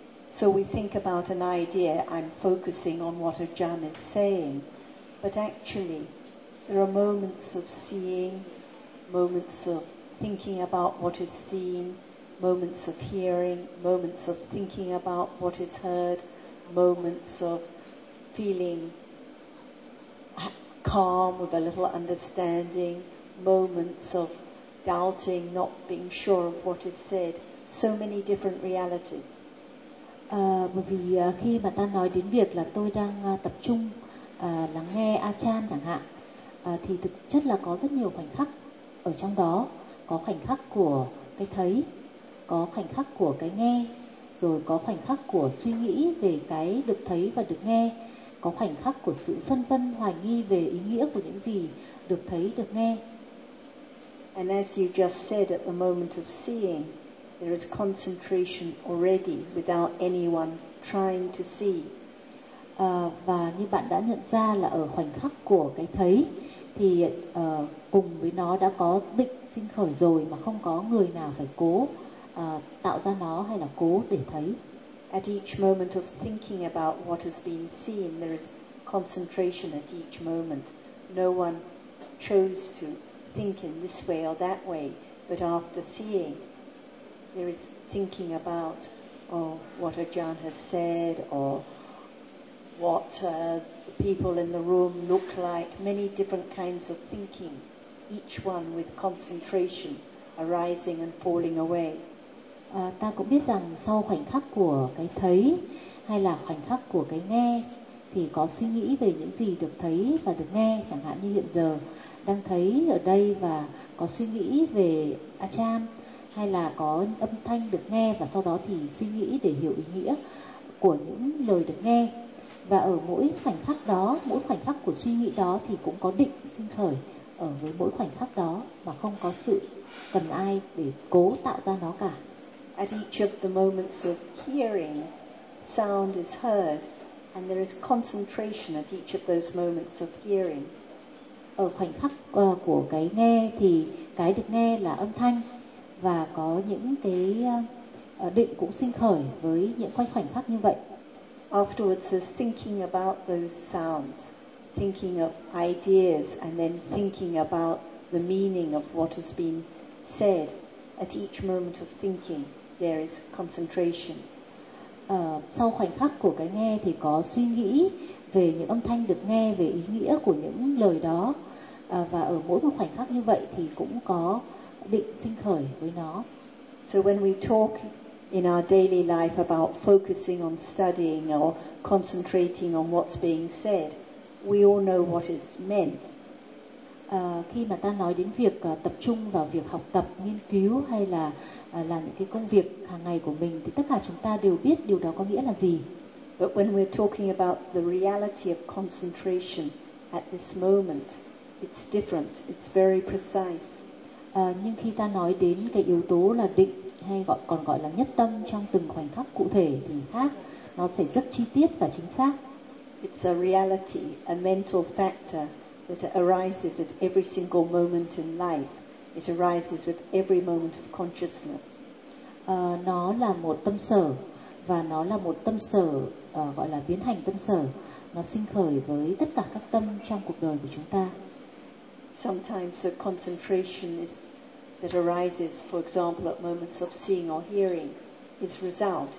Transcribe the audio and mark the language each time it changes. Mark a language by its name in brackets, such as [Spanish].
[English] So we think about an idea, I'm focusing on what Ajahn is saying, but actually there are moments of seeing, moments of thinking about what is seen, moments of hearing, moments of thinking about what is heard, moments of feeling calm with a little understanding, moments of doubting, not being sure of what is said. So many different realities. [Vietnamese] Bởi vì khi mà ta nói đến việc là tôi đang tập trung lắng nghe Achan chẳng hạn, thì thực chất là có rất nhiều khoảnh khắc ở trong đó. Có khoảnh khắc của cái thấy, có khoảnh khắc của cái nghe, rồi có khoảnh khắc của suy nghĩ về cái được thấy và được nghe. Có khoảnh khắc của sự phân vân hoài nghi về ý nghĩa của những gì được thấy được nghe. [English] And as you just said, at the moment of seeing, there is concentration already without anyone trying to see. [Vietnamese] Và như bạn đã nhận ra là ở khoảnh khắc của cái thấy thì cùng với nó đã có định sinh khởi rồi, mà không có người nào phải cố tạo ra nó hay là cố để thấy. [English] At each moment of thinking about what has been seen, there is concentration at each moment. No one chose to think in this way or that way, but after seeing, there is thinking about what Ajahn has said, or what the people in the room look like, many different kinds of thinking, each one with concentration arising and falling away. [Vietnamese] Ta cũng biết rằng sau khoảnh khắc của cái thấy hay là khoảnh khắc của cái nghe thì có suy nghĩ về những gì được thấy và được nghe, chẳng hạn như hiện giờ đang thấy ở đây và có suy nghĩ về Achan, hay là có âm thanh được nghe và sau đó thì suy nghĩ để hiểu ý nghĩa của những lời được nghe. Và ở mỗi khoảnh khắc đó, mỗi khoảnh khắc của suy nghĩ đó thì cũng có định sinh khởi ở với mỗi khoảnh khắc đó, mà không có sự cần ai để cố tạo ra nó cả. [English] At each of the moments of hearing, sound is heard, and there is concentration at each of those moments of hearing. [Vietnamese] Ở khoảnh khắc của cái nghe thì cái được nghe là âm thanh, và có những cái định cũng sinh khởi với những khoảnh khắc như vậy. [English] Afterwards is thinking about those sounds, thinking of ideas, and then thinking about the meaning of what has been said. at each moment of thinking there is concentration. [Vietnamese] Sau khoảnh khắc của cái nghe thì có suy nghĩ về những âm thanh được nghe, về ý nghĩa của những lời đó. Và ở mỗi một khoảnh khắc như vậy thì cũng có định sinh khởi với nó. [English] So when we talk in our daily life about focusing on studying or concentrating on what's being said, we all know what is meant. [Vietnamese] Khi mà ta nói đến việc tập trung vào việc học tập, nghiên cứu hay là làm những cái công việc hàng ngày của mình thì tất cả chúng ta đều biết điều đó có nghĩa là gì. [English] But when we're talking about the reality of concentration at this moment, it's different, it's very precise. [Vietnamese] Nhưng khi ta nói đến cái yếu tố là định hay gọi còn gọi là nhất tâm trong từng khoảnh khắc cụ thể thì khác, nó sẽ rất chi tiết và chính xác. [English] It's a reality, a mental factor that arises at every single moment in life. It arises with every moment of consciousness. [Vietnamese] Nó là một tâm sở, và nó là một tâm sở gọi là biến hành tâm sở, nó sinh khởi với tất cả các tâm trong cuộc đời của chúng ta. [English] Sometimes the concentration is that arises, for example, at moments of seeing or hearing, is result.